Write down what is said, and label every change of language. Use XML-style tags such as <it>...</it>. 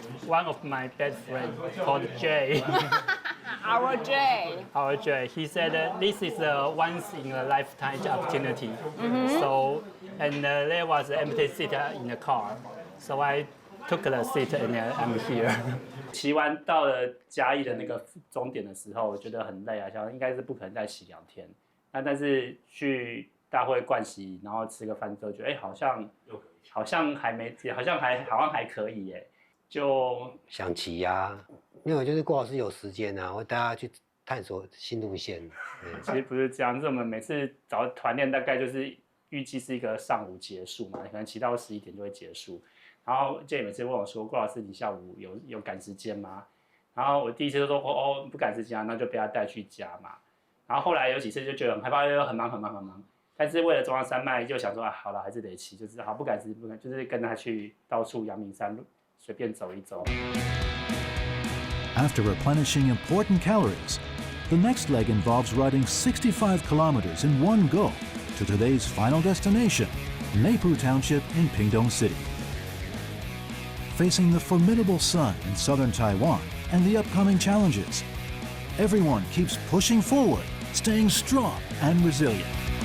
<en>One of my best friends called Jay. Our Jay. Our Jay. He said this is a once in a lifetime opportunity. So, and there was an empty seat in the car. So I took the seat and I'm here.</en> <zh>骑完到了嘉义的那个终点的时候，我觉得很累啊，想应该是不可能再骑2天。但是去大会盥洗，然后吃个饭之后，觉得好像还可以耶，就想骑呀，没有，就是郭老师有时间啊，我带他去探索新路线。其实不是这样，就是我们每次找团练大概就是预计是一个上午结束嘛，可能骑到11点就会结束。然后Jay每次问我说：“郭老师，你下午有赶时间吗？” 然后我第一次就说：“哦，不赶时间啊，那就不要带去家嘛。” 然后后来有几次就觉得很害怕，又很忙。但是为了中央山脉，就想说啊，好了，还是得骑，就是好不赶时不赶，就是跟他去到处阳明山随便走一走。</zh> <en>After replenishing important calories, the next leg involves riding 65 kilometers in one go to today's final destination, Neipu Township in Pingdong City. Facing the formidable sun in southern Taiwan and the upcoming challenges, everyone keeps pushing forward, staying strong and resilient.</en>